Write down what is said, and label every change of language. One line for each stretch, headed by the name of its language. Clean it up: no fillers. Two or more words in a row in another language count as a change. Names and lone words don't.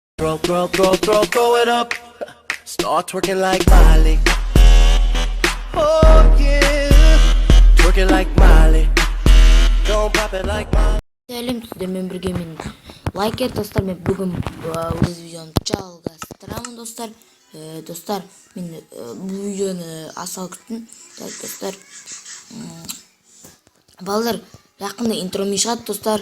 English: Throw it up. Start twerking like Miley. Oh yeah. Twerking like Miley. Don't pop it like Miley.
Kazakh: Сәлем сіздермен бірге мен лайкер достар. Мен бүгін өз видеомды жалғастырамын достар. Достар, мен бұл видеоны асал күттім. Достар, балдар, жақында интромен шығады достар.